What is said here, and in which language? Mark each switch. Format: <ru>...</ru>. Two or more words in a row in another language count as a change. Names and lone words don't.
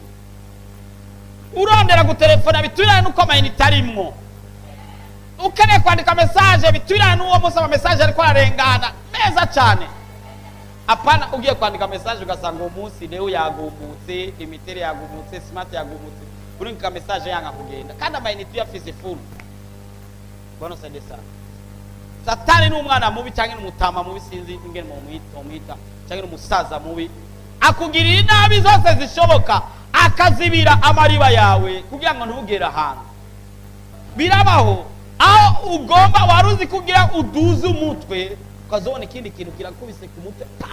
<rn>Urondera gutelefona bitubirane nuko amayinite arimwo. Ukene kwandika message bitubirane nuwo musaba message ariko ararengana neza cyane. Apana ugiye kwandika message ugasanga umunsi leo yagumutse, imitere yagumutse, smart yagumutse. kurungika message yanga kugenda kandi amayinite uyafise full.</rn> <sw>Bwana sade sana.</sw> <rn>Satani n'umwana mubi cyangwa n'umutama mubi sinzi ingene mu mwita cyangwa n'umusaza mubi akugirira inabi zose zishoboka akazibira amariba yawe kugira ngo ntugere ahantu. Birabaho aho ugomba waruzi kugira uduze umutwe ukazobona ikindi kintu kirakubise ku mutwe.</rn>